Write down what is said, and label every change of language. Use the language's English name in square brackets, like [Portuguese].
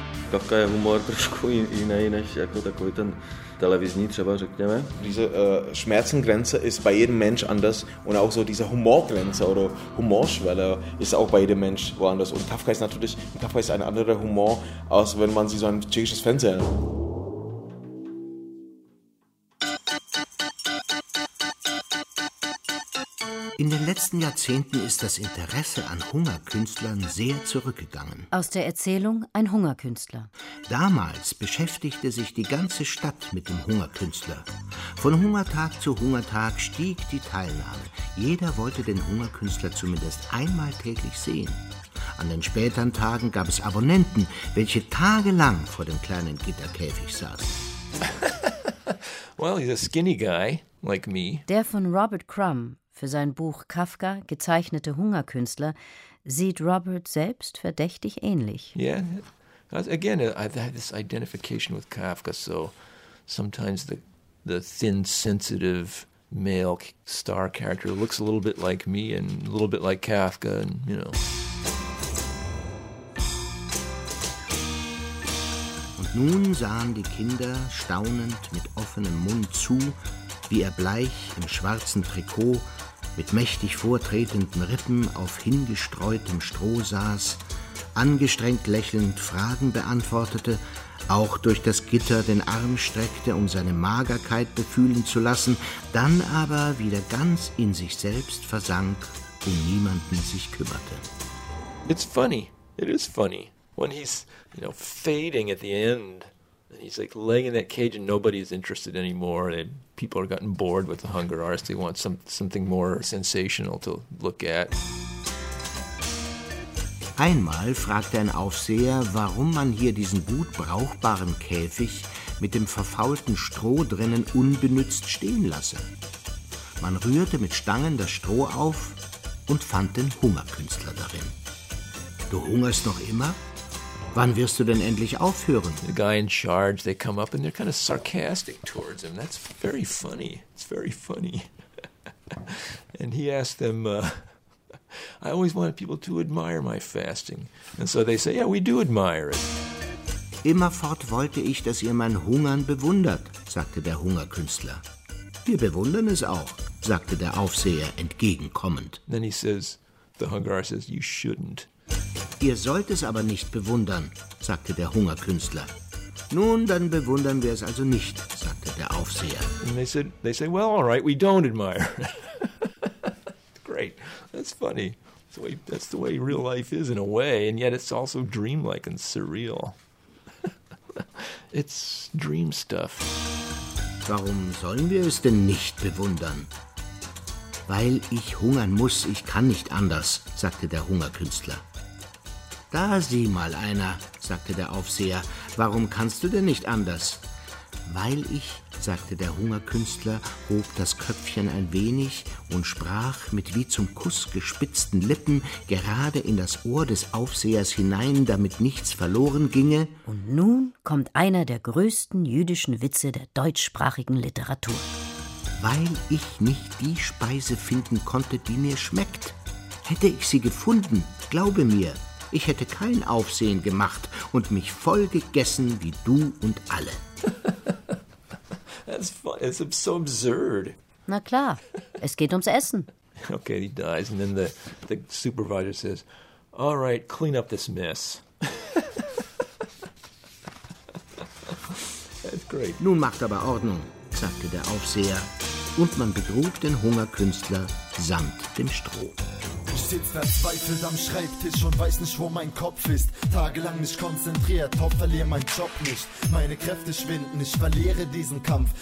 [Czech] Kafka je humor trošku jiný než jako takový ten televizní třeba, řekněme. [German] Diese Schmerzengrenze ist bei jedem Mensch anders und auch so diese Humorgrenze oder Humorschwelle ist auch bei jedem Mensch woanders. Und Kafka ist ein anderer Humor, als wenn man sie so ein tschechisches Fernsehen. In den letzten Jahrzehnten ist das Interesse an Hungerkünstlern sehr zurückgegangen. Aus der Erzählung Ein Hungerkünstler. Damals beschäftigte sich die ganze Stadt mit dem Hungerkünstler. Von Hungertag zu Hungertag stieg die Teilnahme. Jeder wollte den Hungerkünstler zumindest einmal täglich sehen. An den späteren Tagen gab es Abonnenten, welche tagelang vor dem kleinen Gitterkäfig saßen. [English] Well, he's a skinny guy, like me. [German] Der von Robert Crumb. Für sein Buch Kafka, gezeichnete Hungerkünstler, sieht Robert selbst verdächtig ähnlich. [English] Yeah, again, I had this identification with Kafka, so sometimes the thin, sensitive male star character looks a little bit like me and a little bit like Kafka, and you know. [German] Und nun sahen die Kinder staunend mit offenem Mund zu, wie er bleich im schwarzen Trikot mit mächtig vortretenden Rippen auf hingestreutem Stroh saß, angestrengt lächelnd Fragen beantwortete, auch durch das Gitter den Arm streckte, um seine Magerkeit befühlen zu lassen, dann aber wieder ganz in sich selbst versank und niemanden sich kümmerte. [English] It's funny, it is funny, when he's, you know, fading at the end. He's like laying in that cage and nobody is interested anymore and people are gotten bored with the hunger artist. They want something more sensational to look at. [German] Einmal fragte ein Aufseher, warum man hier diesen gut brauchbaren Käfig mit dem verfaulten Stroh drinnen unbenutzt stehen lasse. Man rührte mit Stangen das Stroh auf und fand den Hungerkünstler darin. Du hungerst noch immer? Wann wirst du denn endlich aufhören? [English] The guy in charge, they come up and they're kind of sarcastic towards him. That's very funny. It's very funny. And he asked them, I always wanted people to admire my fasting. And so they say, yeah, we do admire it. [German] Immerfort wollte ich, dass ihr mein Hungern bewundert, sagte der Hungerkünstler. Wir bewundern es auch, sagte der Aufseher entgegenkommend. [English] Then he says, the hunger says, you shouldn't. [German] Ihr sollt es aber nicht bewundern, sagte der Hungerkünstler. Nun, dann bewundern wir es also nicht, sagte der Aufseher. [English] And they say, well, all right, we don't admire. Great, that's funny. That's the way real life is in a way, and yet it's also dreamlike and surreal. It's dream stuff. [German] Warum sollen wir es denn nicht bewundern? Weil ich hungern muss, ich kann nicht anders, sagte der Hungerkünstler. Da sieh mal einer, sagte der Aufseher, warum kannst du denn nicht anders? Weil ich, sagte der Hungerkünstler, hob das Köpfchen ein wenig und sprach mit wie zum Kuss gespitzten Lippen gerade in das Ohr des Aufsehers hinein, damit nichts verloren ginge. Und nun kommt einer der größten jüdischen Witze der deutschsprachigen Literatur. Weil ich nicht die Speise finden konnte, die mir schmeckt. Hätte ich sie gefunden, glaube mir, ich hätte kein Aufsehen gemacht und mich voll gegessen wie du und alle. [English] That's funny. It's so absurd. [German] Na klar, es geht ums Essen. [English] Okay, he dies, and then the supervisor says, "All right, clean up this mess." That's great. [German] Nun macht aber Ordnung, sagte der Aufseher, und man begrub den Hungerkünstler samt dem Stroh. Ich sitz verzweifelt am Schreibtisch und weiß nicht, wo mein Kopf ist. Tagelang nicht konzentriert, hoff, verliere mein Job nicht. Meine Kräfte schwinden, ich verliere diesen Kampf.